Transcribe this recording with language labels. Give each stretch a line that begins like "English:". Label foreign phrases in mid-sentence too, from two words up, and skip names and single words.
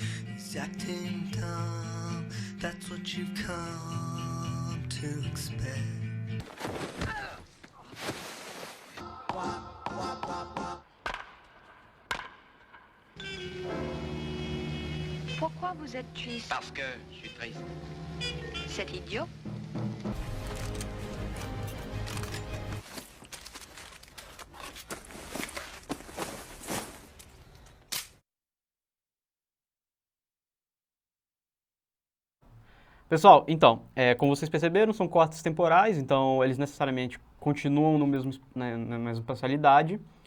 English: He's acting dumb, that's what you've come to expect.
French: Pourquoi vous êtes triste? Parce que je suis triste. C'est idiot.
Portuguese: Pessoal, então, como vocês perceberam, são cortes temporais, então eles necessariamente continuam no mesmo, na mesma espacialidade.